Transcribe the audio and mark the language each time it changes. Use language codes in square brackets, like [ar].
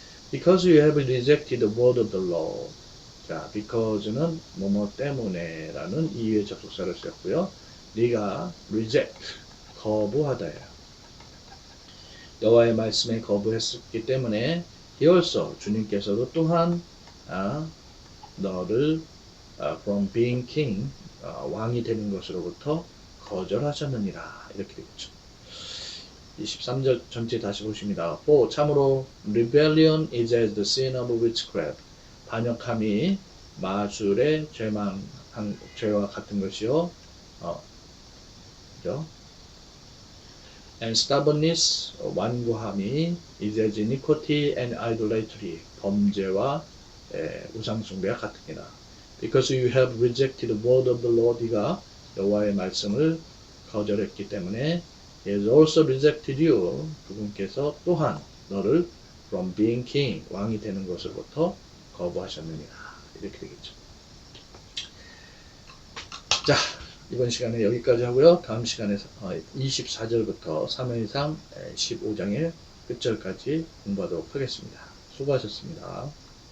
[en] Because you have rejected the word of the Lord. [ko] 자, because는 뭐뭐 때문에라는 이유의 접속사를 썼고요. 네가 reject, 거부하다예요. 여호와의 말씀에 거부했기 때문에 [en] he also, [ko] 주님께서도 또한 너를 [en] from being king, [ko] 왕이 되는 것으로부터 거절하셨느니라. 이렇게 되겠죠. 23절 전체 다시 보십니다. [en] For, [ko] 참으로 [en] rebellion is as the sin of witchcraft. [ko] 반역함이 마술의 죄와 같은 것이요. 그죠? [en] And stubbornness, [ko] 완고함이 [en] is as iniquity and idolatry. [ko] 범죄와 우상숭배와 같으니라. [en] Because you have rejected the word of the Lord, [ko] 네가 여호와의 말씀을 거절했기 때문에 [en] he has also rejected you, [ko] 그분께서 또한 너를 [en] from being king, [ko] 왕이 되는 것으로부터 거부하셨느니라. 이렇게 되겠죠. 자, 이번 시간에 여기까지 하고요. 다음 시간에 24절부터 3회상 15장의 끝절까지 공부하도록 하겠습니다. 수고하셨습니다.